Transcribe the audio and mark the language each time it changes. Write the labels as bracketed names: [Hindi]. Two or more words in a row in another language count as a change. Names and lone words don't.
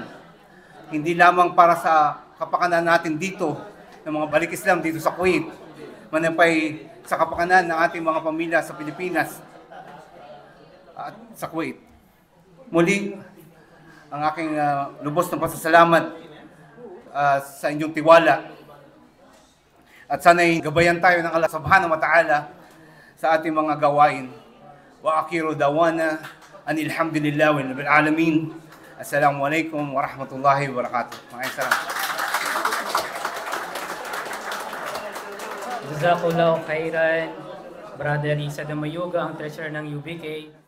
[Filipino] Hindi lamang para sa kapakanan natin dito, ng mga Balik Islam dito sa Kuwait, manapay sa kapakanan ng ating mga pamilya sa Pilipinas at sa Kuwait. Muli, ang aking lubos na pasasalamat sa inyong tiwala. At sana'y gabayan tayo ng Allah [Arabic] سبحانه وتعالى [Filipino] sa ating mga gawain. [Arabic] وآخر دعوانا أن الحمد لله و رب العالمين. السلام عليكم ورحمة الله وبركاته. [Filipino] Maraming salamat. [Arabic] جزاك الله خيرا, [Filipino] Brother Isa Dimayuga, ang treasurer ng UBK.